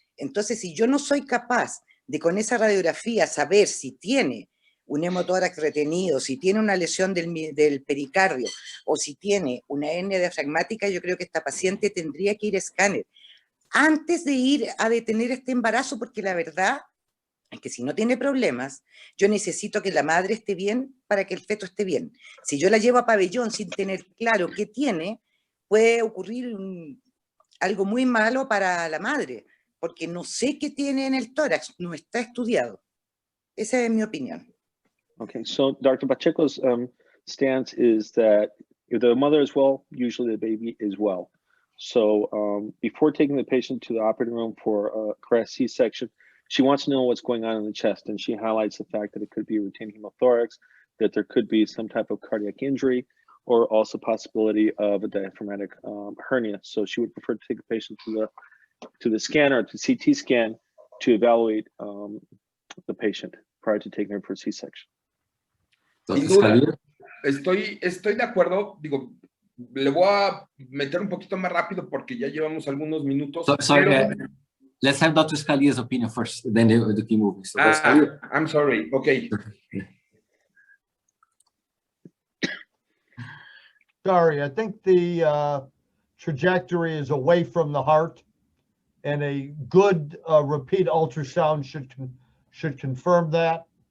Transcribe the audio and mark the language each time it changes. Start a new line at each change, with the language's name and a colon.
Spanish: Entonces, si yo no soy capaz de con esa radiografía saber si tiene un hemotórax retenido, si tiene una lesión del pericardio o si tiene una hernia diafragmática, yo creo que esta paciente tendría que ir a escáner antes de ir a detener este embarazo, porque la verdad es que si no tiene problemas, yo necesito que la madre esté bien para que el feto esté bien. Si yo la llevo a pabellón sin tener claro qué tiene, puede ocurrir algo muy malo para la madre, porque no sé qué tiene en el tórax, no está estudiado. Esa es mi opinión.
English: Okay, so Dr. Pacheco's stance is that if the mother is well, usually the baby is well. So before taking the patient to the operating room for a correct C-section, she wants to know what's going on in the chest, and she highlights the fact that it could be retained hemothorax, that there could be some type of cardiac injury, or also possibility of a diaphragmatic hernia. So she would prefer to take the patient to the scanner, to CT scan, to evaluate the patient prior to taking her for C-section.
Spanish: Sin duda, estoy de acuerdo. Digo, le voy a meter un poquito más rápido porque ya llevamos algunos minutos.
English: Let's have Dr. Scalia's opinion first, then the key moving. So I'm sorry. Okay. Sorry, I think the trajectory is away from the heart. and a good repeat ultrasound should confirm that.